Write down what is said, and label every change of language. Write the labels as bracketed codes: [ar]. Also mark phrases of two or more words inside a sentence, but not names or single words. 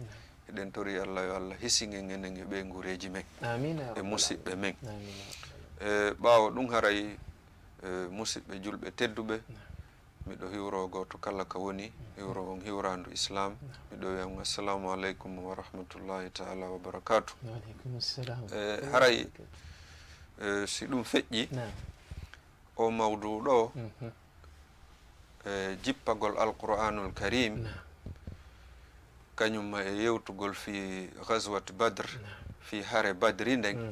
[ff] Eɗen tori Allah yo Allah hisingen enen e ɓe ngureji men e musidɓe men. Ɓawo ɗum haray musidɓe julɓe tedduɓe miɗo hiwro goto kala ka woni hiwro on hiwrandu islam miɗo wiya on [ar] السلام عليكم ورحمة الله تعالى وبركاته. [ff] Haray si ɗum feƴƴi o mawdu ɗo jippagol [ar] القرآن الكريم [ff] kañum e yewtugol [ar] في غزوة بدر [ff] fi hare badri nden.